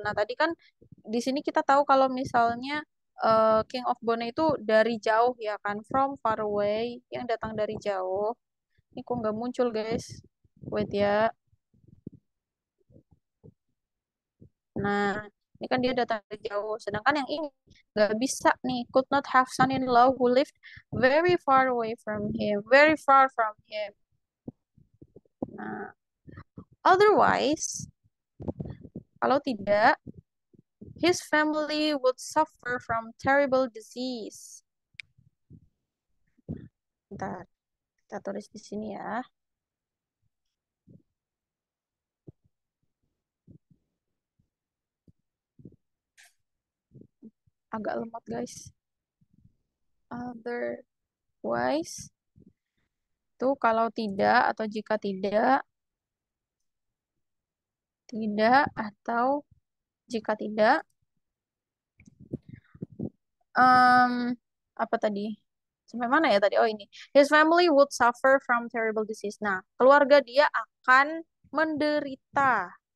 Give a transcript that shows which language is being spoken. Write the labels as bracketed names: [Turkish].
[Indonesian] Nah, tadi kan di sini kita tahu kalau misalnya King of Bone itu dari jauh ya kan, [English] from far away, [Indonesian] yang datang dari jauh. Ini kok nggak muncul, guys? Wait ya. Nah, ini kan dia datang dari jauh. Sedangkan yang ini nggak bisa nih. [English] Could not have son-in-law who lived very far away from him. Very far from him. Nah, otherwise, [Indonesian] kalau tidak, [English] his family would suffer from terrible disease. [Indonesian] Bentar, kita tulis di sini ya. Agak lemot, guys. Otherwise, itu kalau tidak atau jika tidak, tidak atau jika tidak, um, apa tadi? Sampai mana ya tadi? Oh ini. [English] His family would suffer from terrible disease. [Indonesian] Nah, keluarga dia akan menderita.